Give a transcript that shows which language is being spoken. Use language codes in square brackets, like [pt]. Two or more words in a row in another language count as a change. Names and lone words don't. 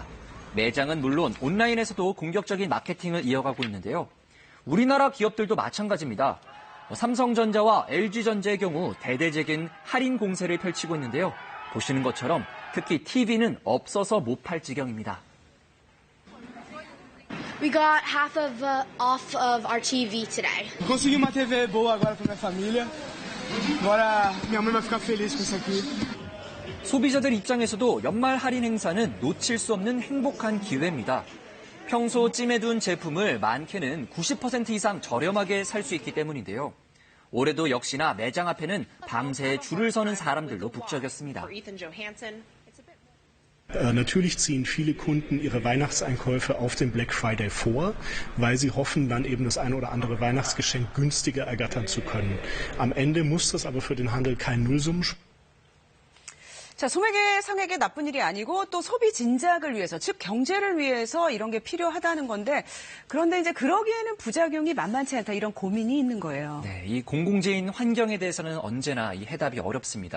[ko] 매장은 물론 온라인에서도 공격적인 마케팅을 이어가고 있는데요. 우리나라 기업들도 마찬가지입니다. 삼성전자와 LG전자의 경우 대대적인 할인 공세를 펼치고 있는데요. 보시는 것처럼 특히 TV는 없어서 못 팔 지경입니다. [en] We got half of off of our TV today. [pt] Consegui uma TV boa agora para minha família. Agora minha mãe vai ficar feliz com isso aqui. [ko] 소비자들 입장에서도 연말 할인 행사는 놓칠 수 없는 행복한 기회입니다. 평소 찜해둔 제품을 많게는 90% 이상 저렴하게 살 수 있기 때문인데요. 올해도 역시나 매장 앞에는 밤새 줄을 서는 사람들로 북적였습니다. [de] Natürlich ziehen viele Kunden ihre Weihnachtseinkäufe auf den Black Friday vor, weil sie hoffen, dann eben das eine oder andere Weihnachtsgeschenk günstiger ergattern zu können. Am Ende muss das aber für den Handel kein Nullsummenspiel. [ko] 자, 소액의 상액의 나쁜 일이 아니고 또 소비 진작을 위해서, 즉 경제를 위해서 이런 게 필요하다는 건데 그런데 이제 그러기에는 부작용이 만만치 않다 이런 고민이 있는 거예요. 네, 이 공공재인 환경에 대해서는 언제나 이 해답이 어렵습니다.